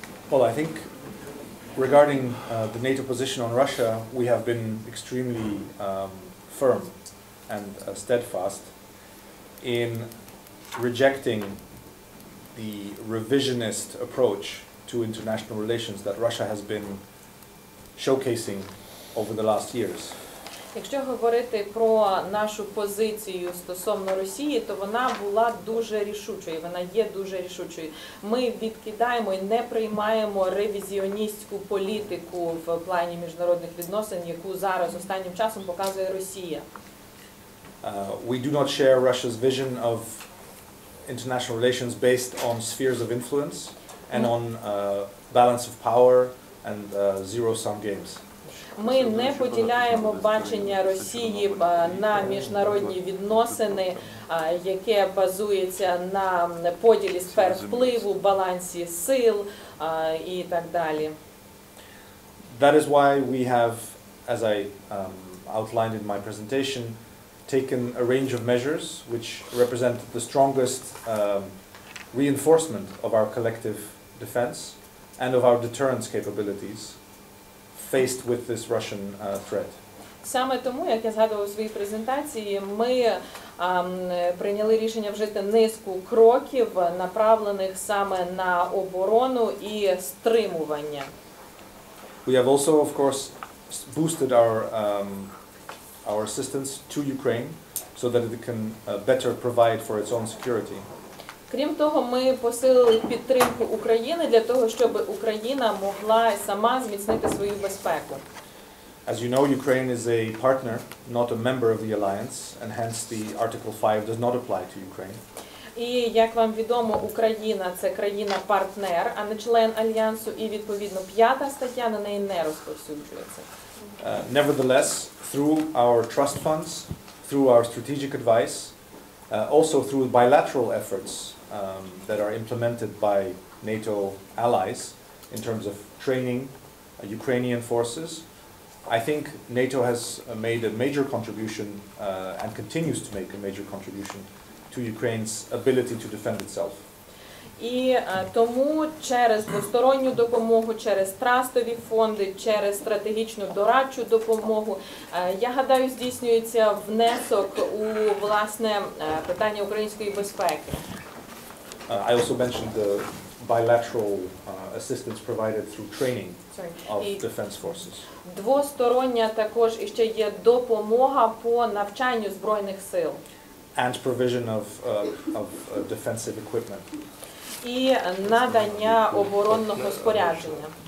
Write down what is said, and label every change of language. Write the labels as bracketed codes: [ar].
[en] Well, I think regarding the NATO position on Russia, we have been extremely firm and steadfast in rejecting the revisionist approach to international relations that Russia has been showcasing over the last years. [uk] Якщо говорити про нашу позицію стосовно Росії, то вона була дуже рішучою, вона є дуже рішучою. Ми відкидаємо і не приймаємо ревізіоністську політику в плані міжнародних відносин, яку зараз останнім часом показує Росія. [en] We do not share Russia's vision of international relations based on spheres of influence and on balance of power and zero-sum games. [uk] Ми не поділяємо бачення Росії на міжнародні відносини, яке базується на поділі сфер впливу, балансі сил і так далі. [en] That is why we have, as I outlined in my presentation, taken a range of measures which represent the strongest reinforcement of our collective defense and of our deterrence capabilities faced with this Russian threat. [uk] Саме тому, як я згадувала у своїй презентації, ми прийняли рішення вжити низку кроків, направлених саме на оборону і стримування. [en] We have also, of course, boosted our assistance to Ukraine so that it can better provide for its own security. [uk] Крім того, ми посилили підтримку України для того, щоб Україна могла сама зміцнити свою безпеку. [en] As you know, Ukraine is a partner, not a member of the alliance, and hence the Article 5 does not apply to Ukraine. [uk] І, як вам відомо, Україна – це країна-партнер, а не член Альянсу, і, відповідно, 5-та стаття на неї не розповсюджується. [en] Nevertheless, through our trust funds, through our strategic advice, also through bilateral efforts that are implemented by NATO allies in terms of training Ukrainian forces, I think NATO has made a major contribution and continues to make a major contribution to Ukraine's ability to defend itself. [uk] І тому через двосторонню допомогу, через трастові фонди, через стратегічну дорадчу допомогу, я гадаю, здійснюється внесок у, власне, питання української безпеки. [en] I also mentioned bilateral assistance provided through training of [uk] І [en] defense forces. [uk] двостороння також іще є допомога по навчанню Збройних сил. [en] And provision of defensive equipment. [uk] І надання оборонного спорядження.